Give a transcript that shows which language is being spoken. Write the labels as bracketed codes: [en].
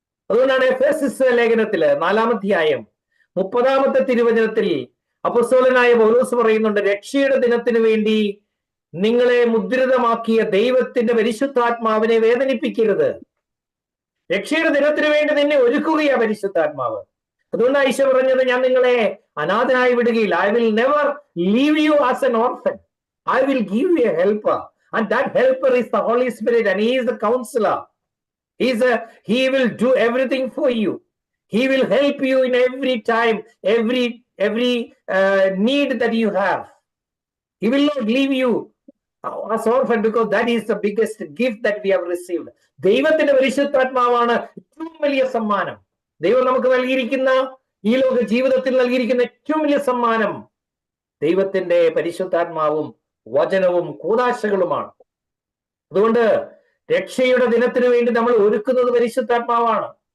[ml] അതുകൊണ്ടാണ് എഫേസ്യ ലേഖനത്തില് 4-ാം അധ്യായം 30-ാമത്തെ തിരുവചനത്തിൽ അപ്പോസ്തലനായ പൗലോസ് പറയുന്നുണ്ട്, രക്ഷയുടെ ദിനത്തിന് വേണ്ടി നിങ്ങളെ മുദ്രിതമാക്കിയ ദൈവത്തിന്റെ പരിശുദ്ധാത്മാവിനെ വേദനിപ്പിക്കരുത്. രക്ഷയുടെ ദിനത്തിന് വേണ്ടി നിന്നെ ഒരുക്കുകയാ പരിശുദ്ധാത്മാവ്. അതുകൊണ്ട് ഈശോ പറഞ്ഞത്, ഞാൻ നിങ്ങളെ അനാഥനായി വിടുകയില്ല. [en] I will never leave you as an orphan. I will give you a helper, and that helper is the holy spirit, and he is the counsellor. He will do everything for you. He will help you in every time, every need that you have. He will not leave you as orphan, because that is the biggest gift that we have received. [ml] ദൈവത്തിന്റെ പരിശുദ്ധാത്മാവാണ് ഏറ്റവും വലിയ സമ്മാനം. ദൈവം നമുക്ക് നൽകിയിരിക്കുന്ന, ഈ ലോക ജീവിതത്തിൽ നൽകിയിരിക്കുന്ന ഏറ്റവും വലിയ സമ്മാനം ദൈവത്തിന്റെ പരിശുദ്ധാത്മാവും വചനവും കൂദാശകളുമാണ്. അതുകൊണ്ട് രക്ഷയുടെ ദിനത്തിന് വേണ്ടി നമ്മൾ ഒരുക്കുന്നത് പരിശുദ്ധാത്മാവാണ്.